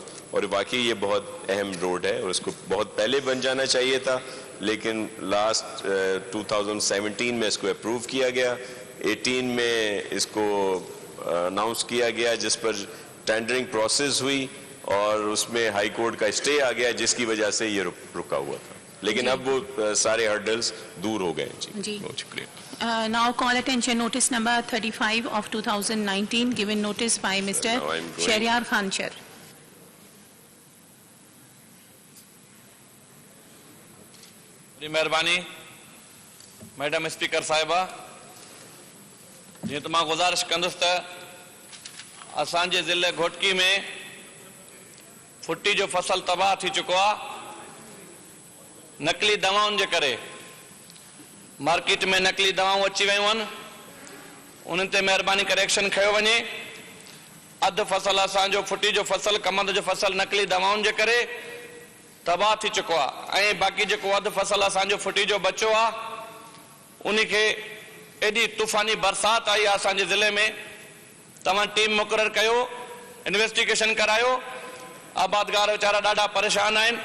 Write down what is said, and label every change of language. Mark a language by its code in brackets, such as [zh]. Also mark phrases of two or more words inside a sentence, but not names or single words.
[ur] اور واقعی یہ بہت اہم روڈ ہے اور اس کو بہت پہلے بن جانا چاہیے تھا, لیکن لاسٹ 2017 میں اس کو اپروو کیا گیا, 18 میں اس کو اناؤنس کیا گیا, جس پر [en] tendering process [ur] ہوئی اور اس میں [en] High Court [ur] کا اسٹے آ گیا جس کی وجہ سے یہ رکا ہوا تھا, لیکن اب وہ سارے ہرڈلز دور ہو گئے. جی بہت شکریہ. [en] Now call attention notice number 35 of 2019 given notice by Mr. Shahryar Khan Chair. [sd] مہربانی [en] Madam Speaker [sd] صاحبہ, جی تو میں گزارش کندس تا اسانجے ضلع گھوٹکی میں فٹی جو فصل تباہ تھی چکو ہے نقلی دواؤں کے کرے. مارکیٹ میں نقلی دواؤں اچی ویوں ان تے مہربانی کرے ایکشن کھیو ونے. अधु फसल असांजो फुटी जो फसल, कमंद जो फसल नकली दवाउनि जे करे तबाह थी चुको आहे ऐं बाक़ी जेको अधु फसल असांजो फुटी जो बचो आहे उन खे एॾी तूफ़ानी बरसाति आई आहे असांजे ज़िले में। तव्हां टीम मुक़ररु कयो, इन्वेस्टिगेशन करायो, आबादगार वीचारा ॾाढा परेशान आहिनि।